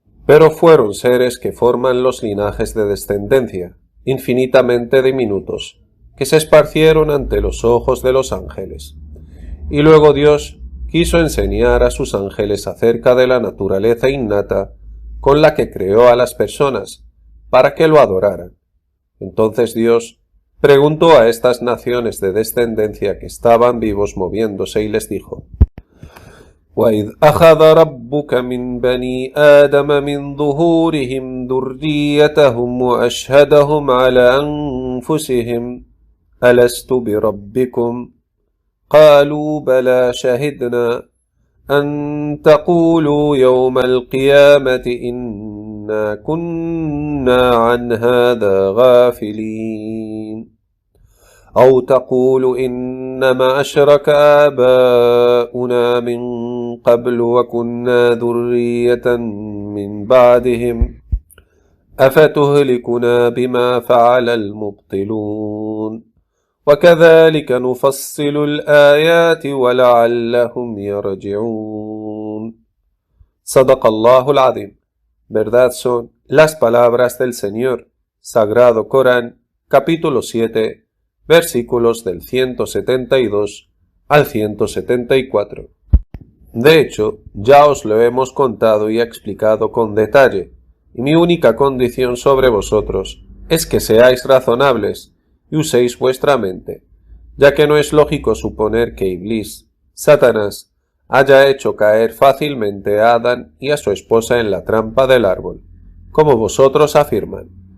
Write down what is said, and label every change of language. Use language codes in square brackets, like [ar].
[es] Pero fueron seres que forman los linajes de descendencia, infinitamente diminutos, que se esparcieron ante los ojos de los ángeles. Y luego Dios quiso enseñar a sus ángeles acerca de la naturaleza innata con la que creó a las personas, para que lo adoraran. Entonces Dios preguntó a estas naciones de descendencia que estaban vivos moviéndose y les dijo: [ar] وَإِذْ أَخَذَ رَبُّكَ مِنْ بَنِي آدَمَ مِنْ ظُهُورِهِمْ ذُرِّيَّتَهُمْ وَأَشْهَدَهُمْ عَلَى أَنفُسِهِمْ أَلَسْتُ بِرَبِّكُمْ قَالُوا بَلَى شَهِدْنَا أن تقولوا يوم القيامة إنا كنا عن هذا غافلين أو تقول إنما أشرك آباؤنا من قبل وكنا ذرية من بعدهم أفتهلكنا بما فعل المبطلون وكذلك نفصل الآيات ولعلهم يرجعون. صدق الله العظيم. [es] Verdad son las palabras del Señor. Sagrado Corán, capítulo 7, versículos del 172 al 174. De hecho, ya os lo hemos contado y explicado con detalle, y mi única condición sobre vosotros es que seáis razonables y uséis vuestra mente, ya que no es lógico suponer que Iblis, Satanás, haya hecho caer fácilmente a Adán y a su esposa en la trampa del árbol, como vosotros afirman,